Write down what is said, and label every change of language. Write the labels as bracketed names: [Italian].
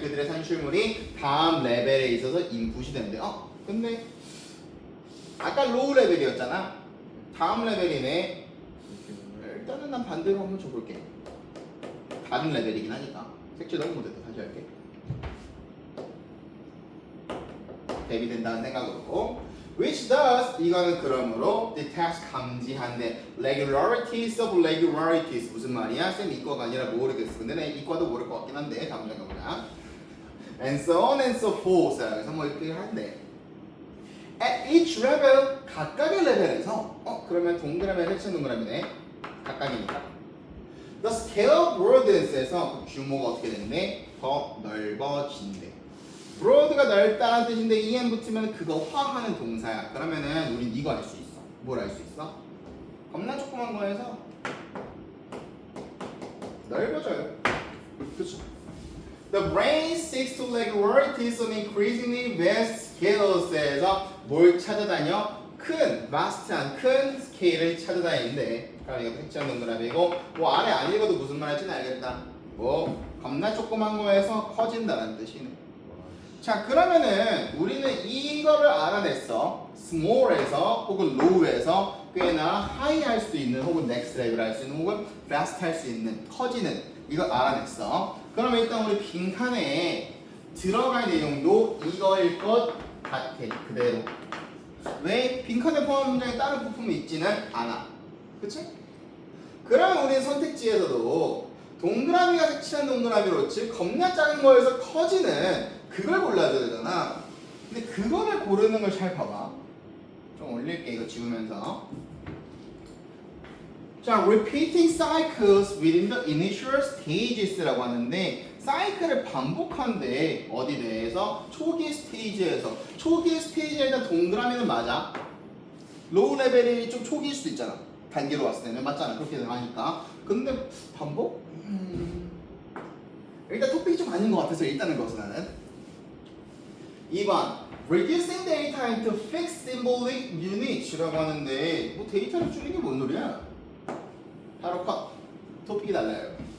[Korean] 그들의 산출물이 다음 레벨에 있어서 인풋이 된대. 근데 아까 로우 레벨이었잖아. 다음 레벨이네. 일단은 난 반대로 한번 줘볼게. 다른 레벨이긴 하니까. 색칠 너무 못했다. 다시 할게. 대비된다는 생각으로. Which does 이거는 그러므로 detects 감지한대. Regularities of regularities 무슨 말이야? 쌤 이과가 아니라 모르겠어. 근데 내 이과도 모를 것 같긴 한데 다음 문장 가보자. [English] And so on and so forth. [Korean] 그래서 뭐 이렇게 한대. At each level 각각의 레벨에서 그러면 동그라미 색칠 동그라미네. 각각이니까. [English] The scale broadens [Korean] 에서 규모가 어떻게 되는데 더 넓어진대. broad가 넓다는 뜻인데 en 붙으면 그거 화하는 동사야. 그러면은 우린 이거 알 수 있어. 뭘 알 수 있어? 겁나 조그만 거에서 넓어져요. 그렇죠? [English] The brain seeks to regularities on increasingly vast scales에서 [Korean] 뭘 찾아다녀? 큰, vast한 큰 스케일을 찾아다니는데 그럼 이거 백지연 동그라미고 뭐 아래 안 읽어도 무슨 말인지 알겠다. 뭐 겁나 조그만 거에서 커진다는 뜻이네. 자 그러면은 우리는 이거를 알아냈어. small에서 혹은 low에서 꽤나 high 할 수도 있는 혹은 next level 할 수 있는 혹은 fast 할 수 있는 커지는 이걸 알아냈어. 그러면 일단 우리 빈칸에 들어갈 내용도 이거일 것 같아. 그대로. 왜? 빈칸에 포함 문장에 다른 부품이 있지는 않아. 그치? 그러면 우리는 선택지에서도 동그라미가 색칠한 동그라미로 즉 겁나 작은 거에서 커지는 그걸 골라야 되잖아. 근데 그거를 고르는 걸 잘 봐봐. 좀 올릴게 이거 지우면서. [English] 자, repeating cycles within the initial stages라고 하는데 [Korean] 사이클을 반복한대. 어디 내에서? 초기 스테이지에서. 초기 스테이지에 일단 동그라미는 맞아. 로우 레벨이 좀 초기일 수도 있잖아. 단계로 왔을 때는 맞잖아. 그렇게 하니까. 근데 반복? 일단 토픽이 좀 아닌 것 같아서 일단은 그것은 나는 2번 [English] Reducing data into fixed symbolic units [Korean] 라고 하는데 뭐 데이터를 줄이는 게 뭔 소리야? 바로 컷. 토픽이 달라요.